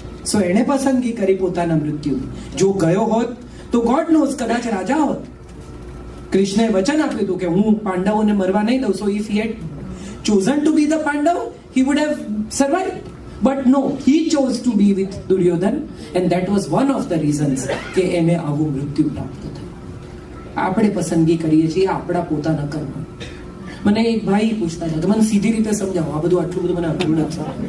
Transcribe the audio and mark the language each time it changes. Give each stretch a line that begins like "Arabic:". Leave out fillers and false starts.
Gujarati: So એણે પસંદગી કરી પોતાના મૃત્યુની. જો ગયો હોત તો
English: God knows
Gujarati: કદાચ રાજા હોત. કૃષ્ણએ વચન આપ્યું હતું કે હું પાંડવોને મરવા નહીં દઉં.
English: So if he had chosen to be the Pandav, he would have survived. But no, he chose to be with Duryodhan and that was one of the reasons
Gujarati: કે એને આવું મૃત્યુ પ્રાપ્ત થયું. આપણે પસંદગી કરીએ છીએ આપણા પોતાના કર્મ. મને એક ભાઈ પૂછતા હતા, મને સીધી રીતે સમજાવો, આ બધું આટલું બધું મને અઘરું નથી.